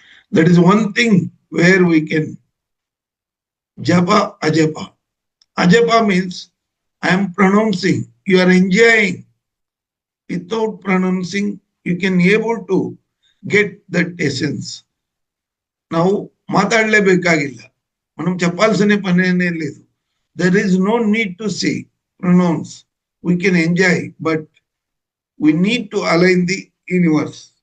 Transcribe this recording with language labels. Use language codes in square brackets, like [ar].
[en] That is one thing where we can japa, ajapa. Ajapa means I am pronouncing, you are enjoying. Without pronouncing, you can able to get that essence. [kn] ನಾವು ಮಾತಾಡಲೇಬೇಕಾಗಿಲ್ಲ, [te] మనం చెప్పాల్సిన పనేనే లేదు. [en] There is no need to say, pronounce. We can enjoy, but we need to align the universe.